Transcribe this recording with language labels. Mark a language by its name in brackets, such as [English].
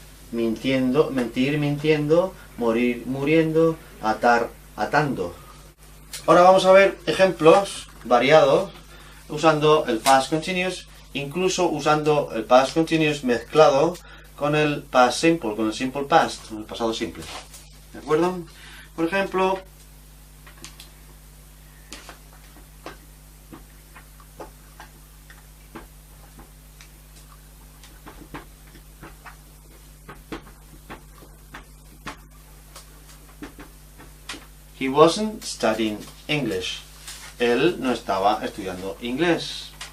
[Spanish] Mintiendo, mentir, mintiendo, morir, muriendo, atar, atando. Ahora vamos a ver ejemplos variados usando el past continuous, incluso usando el past continuous mezclado con el past simple, con el simple past, con el pasado simple. ¿De acuerdo? Por ejemplo, [English] he wasn't studying English. [Spanish] Él no estaba estudiando inglés.